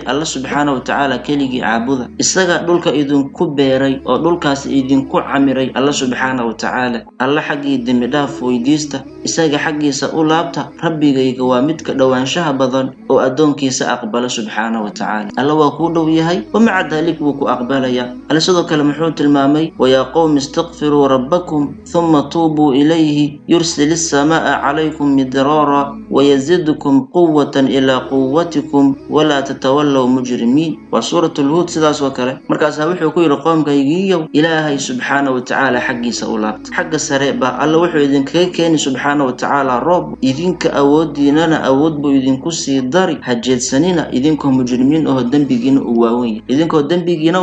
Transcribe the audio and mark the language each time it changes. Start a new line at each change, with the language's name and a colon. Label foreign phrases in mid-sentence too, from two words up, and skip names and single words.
Arabic: الله سبحانه وتعالى
Somali: keligii caabuda, isaga dhulka idinku beeray oo dhulkaas idinku camiray.
Arabic: الله سبحانه وتعالى
Somali: alla xaggii dembi dhaaf weydiista, isaga xaggiisa u laabta, rabbiga rabbigayga waa midka dhawaanshaha badan oo adoonkiisa aqbala
Arabic: سبحانه وتعالى
Somali: alla waa ku dhow yahay
Arabic: ومع ذلك
Somali: wuu ku aqbalaya alla sidoo kale muxuu tilmaamay
Arabic: ويا قوم استغفروا ربكم ثم توبوا إليه يرسل السماء عليكم مدرارا ويزدكم قوة إلى قوتكم ولا تتولوا مجرمين وسورة الهود
Somali: sidaas oo kale markaas wuxuu ku yiri qoomkaygiiyo ilaahay
Arabic: سبحانه وتعالى
Somali: xaqiisa u laabta xagga sare ba alla wuxuu idinkaga keenay
Arabic: سبحانه وتعالى
Somali: roob idinka awoodiinana awood buu idinku sii dari hajeedsanina idinkoo mujrimiin oo dambigiina u waaweyn idinkoo dambigiina